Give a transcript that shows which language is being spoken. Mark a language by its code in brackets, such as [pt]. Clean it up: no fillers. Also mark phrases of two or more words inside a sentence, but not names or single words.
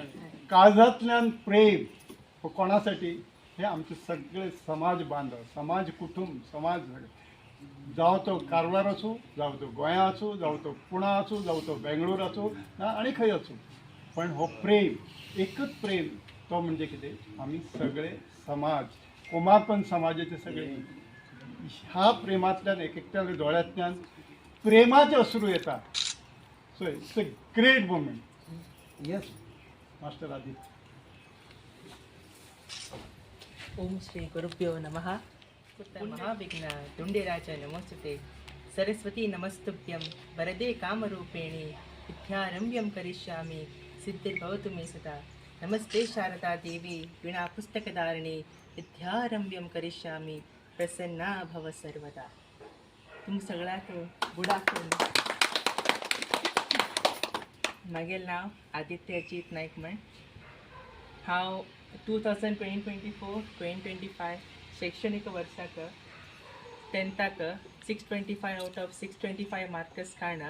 [kok] काळजांतल्यान प्रेम हो कोणासाठी, हे आमचे सगळे समाज बांधव, समाज कुटुंब, समाज जावं तो कारवार आसूं, जावं तो गोंया आसूं, जावं तो पुणा आसूं, जावं तो बेंगळूर आसूं आनी खंय आसूं, पण हो प्रेम, एकच प्रेम तो म्हणजे कितें, आमी सगळे समाज, कुमारपंत समाजाचे सगळे ह्या प्रेमांतल्यान एक एकट्या दोळ्यांतल्यान प्रेमाचे अश्रू येता. [en] So it's a great moment. Yes Master Aditya. [sa] ओम श्री गुरुभ्यो नमः. महाविघ्न दुंडेराज नमोस्तुते. सरस्वती नमस्तुभ्यं वरदे कामरूपिणी विद्यारम्भ्यं करिष्यामि सिद्धिर्भवतु मे सदा. नमस्ते शारदा देवी वीणा पुस्तकधारिणी विद्यारम्भ्यं करिष्यामि प्रसन्ना भव सर्वदा. [kok] तुम सगळ्याक [en] good afternoon. [kok] मागेल नाव आदित्य अजित नायक म्हण. हांव 2024-2025 शैक्षणिक वर्साक 10th 625 [en] out of 625 marks [kok] काडना.